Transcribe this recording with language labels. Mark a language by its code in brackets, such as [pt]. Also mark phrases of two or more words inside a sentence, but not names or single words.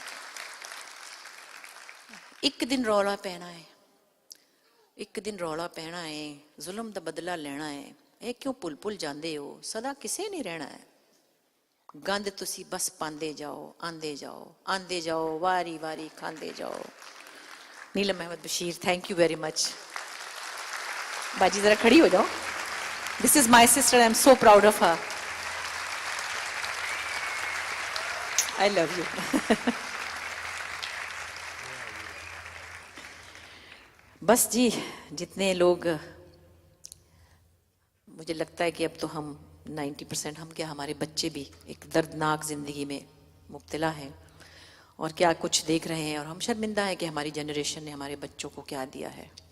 [pa] ایک دن رولا پینا ہے، ایک دن رولا پینا ہے، ظلم دا بدلہ لینا ہے. ایہہ کیوں بھل بھل جاتے ہو، سدا کسے نہیں رہنا ہے. گند تسی بس پاندے جاؤ، آندے جاؤ، آندے جاؤ، واری واری کھاندے جاؤ. [ur] नीलम अहमद बशीर, [en] thank you very much. [ur] باجی ذرا کھڑی ہو جاؤ. [en] this is my sister, I am so proud of her. I love you. [ur] بس جی، جتنے لوگ، مجھے لگتا ہے کہ اب تو ہم 90% ہم کیا، ہمارے بچے بھی ایک دردناک زندگی میں مبتلا ہیں اور کیا کچھ دیکھ رہے ہیں، اور ہم شرمندہ ہیں کہ ہماری جنریشن نے ہمارے بچوں کو کیا دیا ہے.